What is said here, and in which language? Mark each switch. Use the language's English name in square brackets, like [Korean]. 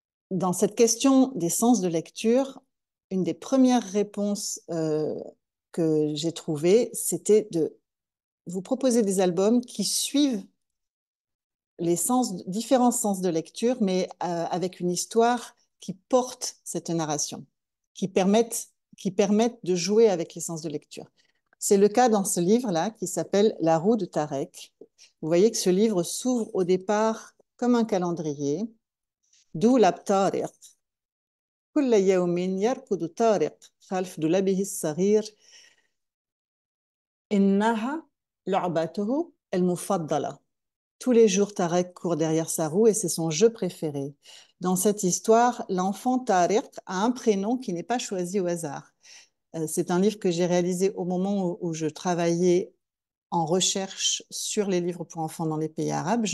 [French] Dans cette question des sens de lecture, une des premières réponses que j'ai trouvées, c'était de vous proposer des albums qui suivent les différents sens de lecture, mais avec une histoire qui porte cette narration, qui permettent, qui permettent de jouer avec les sens de lecture. C'est le cas dans ce livre-là qui s'appelle La roue de Tarek. Vous voyez que ce livre s'ouvre au départ comme un calendrier, d'où l'Abtariq. [Arabic] كل يوم يركض طارق خلف دولابه الصغير إنها لعبته المفضلة. [French] Tous les jours, Tarek court derrière sa roue et c'est son jeu préféré. Dans cette histoire, l'enfant Tarek a un prénom qui n'est pas choisi au hasard. C'est un livre que j'ai réalisé au moment où je travaillais en recherche sur les livres pour enfants dans les pays arabes.